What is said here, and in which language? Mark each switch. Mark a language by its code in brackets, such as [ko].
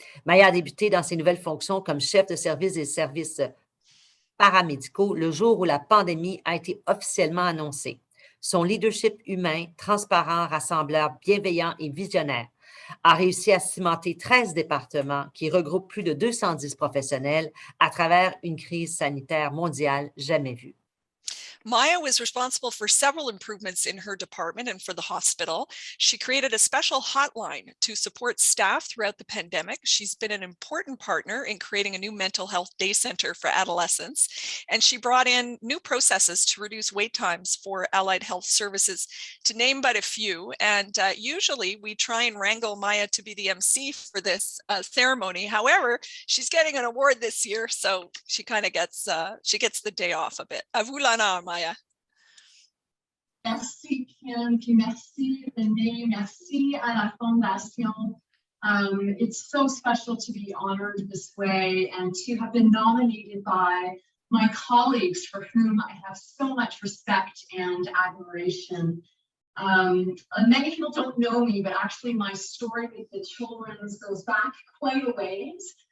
[fr] Maya a débuté dans ses nouvelles fonctions comme chef de service des services paramédicaux le jour où la pandémie a été officiellement annoncée. Son leadership humain, transparent, rassembleur, bienveillant et visionnaire a réussi à cimenter 13 départements qui regroupent plus de 210 professionnels à travers une crise sanitaire mondiale jamais vue. [en] Maya was responsible for several improvements in her department and for the hospital. She created a special hotline to support staff throughout the pandemic. She's been an important partner in creating a new mental health day center for adolescents, and she brought in new processes to reduce wait times for allied health services, to name but a few. And usually we try and wrangle Maya to be the MC for this ceremony. However, she's getting an award this year, so she kind of gets the day off a bit. [fr] À vous l'honneur, Maya. Merci Kim, puis merci René, merci à la Fondation. [en] It's so special to be honored this way and to have been nominated by my colleagues for whom I have so much respect and admiration. Many people don't know me, but actually my story with the Children's goes back quite a ways.